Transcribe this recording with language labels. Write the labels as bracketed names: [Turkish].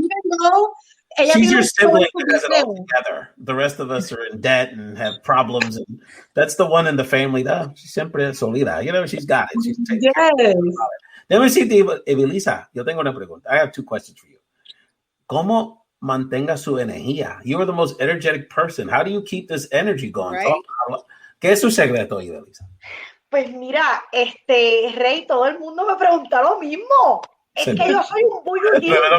[English] And even though she's your sibling that has it all together. The rest of us are in debt and have problems, and that's the one in the family that she's [Spanish] siempre solida. [English] She's got it. She's taking care of it. Let me see, Evelisa. [Spanish] Yo tengo una pregunta. [English] I have two questions for you. [Spanish] ¿Cómo mantenga su energía? [English] You are the most energetic person. How do you keep this energy going? Right. [Spanish] ¿Qué es su secreto, Evelisa? Pues mira, Rey, todo el mundo me pregunta lo mismo. Es que yo soy un bullying.